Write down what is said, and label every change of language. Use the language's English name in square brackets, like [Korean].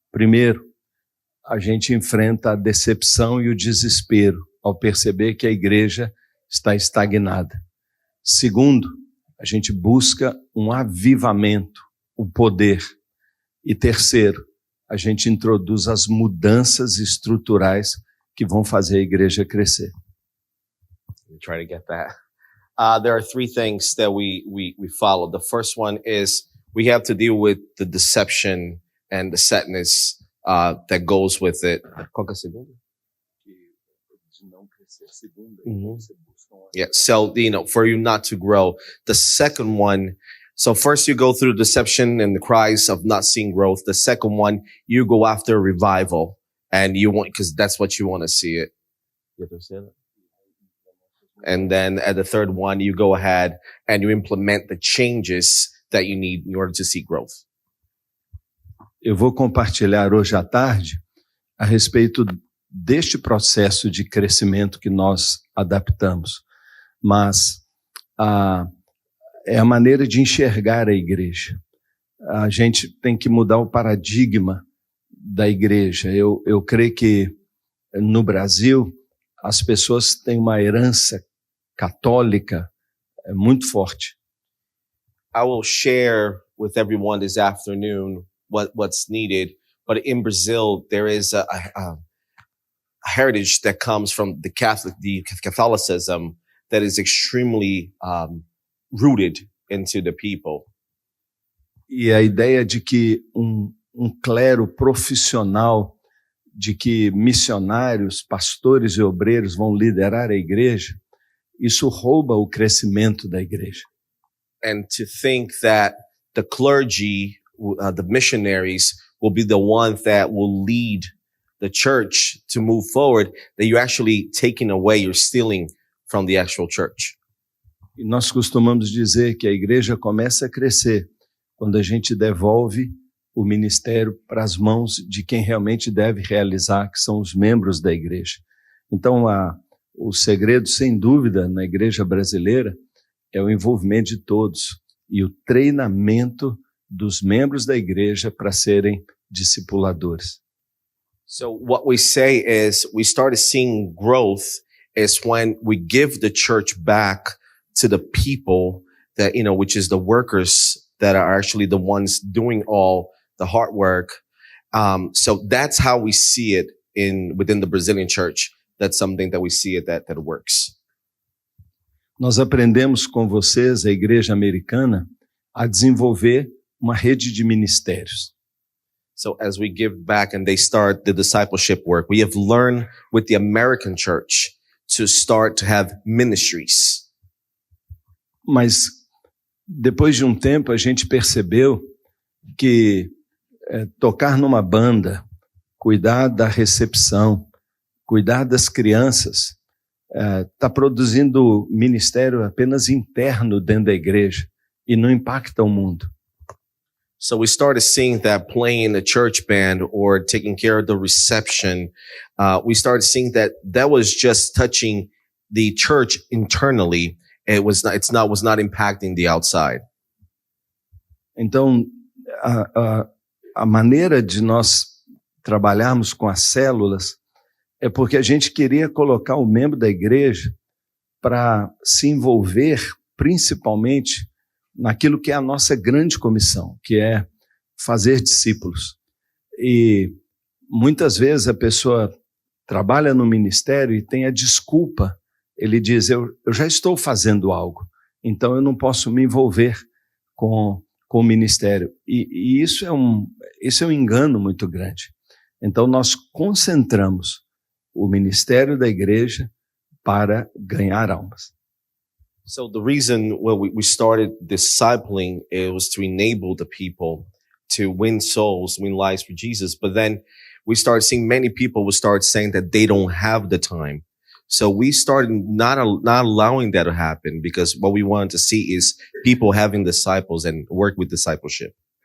[Portuguese] Primeiro, a gente enfrenta a decepção e o desespero ao perceber que a igreja está estagnada. Segundo, a gente busca um avivamento, o poder. E terceiro, a gente introduz as mudanças estruturais que vão fazer a igreja crescer. [English] Let me try to get that. There are 3 things that we follow. The first one is we have to deal with the deception and the sadness that goes with it. [Portuguese] Qual que é a segunda? [English] Yeah, so, for you not to grow. The second one, so first you go through deception and the cries of not seeing growth. The second one, you go after revival and you want, because that's what you want to see it. And then at the third one, you go ahead and you implement the changes that you need in order to see growth. [Portuguese] Eu vou compartilhar hoje à tarde a respeito deste processo de crescimento que nós adaptamos. Mas é a maneira de enxergar a igreja. A gente tem que mudar o paradigma da igreja. Eu creio que no Brasil as pessoas têm uma herança católica muito forte. [English] I will share with everyone this afternoon what's needed. But in Brazil, there is a heritage that comes from the Catholicism that is extremely rooted into the people. [Portuguese] E a ideia de que um clero profissional, de que missionários, pastores e obreiros vão liderar a igreja, isso rouba o crescimento da igreja. [English] And to think that the clergy, the missionaries, will be the ones that will lead the church to move forward, that you're actually taking away, you're stealing from the actual church. [Portuguese] E nós costumamos dizer que a igreja começa a crescer quando a gente devolve o ministério para as mãos de quem realmente deve realizar, que são os membros da igreja. Então, o segredo, sem dúvida, na igreja brasileira é o envolvimento de todos e o treinamento dos membros da igreja para serem discipuladores. [English] So what we say is we started seeing growth is when we give the church back to the people that, which is the workers that are actually the ones doing all the hard work. So that's how we see it within the Brazilian church. That's something that we see it that works. [Portuguese] Nós aprendemos com vocês, a igreja americana, a desenvolver uma rede de ministérios. [English] So as we give back and they start the discipleship work, we have learned with the American church to start to have ministries. [Portuguese] Mas depois de um tempo a gente percebeu que tocar numa banda, cuidar da recepção, cuidar das crianças, está produzindo ministério apenas interno dentro da igreja e não impacta o mundo. [English] So we started seeing that playing in the church band or taking care of the reception, we started seeing that was just touching the church internally. Was not impacting the outside. [Portuguese] Então, a maneira de nós trabalharmos com as células é porque a gente queria colocar o membro da igreja para se envolver principalmente naquilo que é a nossa grande comissão, que é fazer discípulos. E muitas vezes a pessoa trabalha no ministério e tem a desculpa. Ele diz, eu já estou fazendo algo, então eu não posso me envolver com o ministério. E isso é um engano muito grande. Então nós concentramos o ministério da igreja para ganhar almas. [English] So the reason we started discipling, it was to enable the people to win souls, win lives for Jesus. But then we started seeing many people would start saying that they don't have the time. So we started not allowing that to happen, because what we wanted to see is people having disciples and work with discipleship.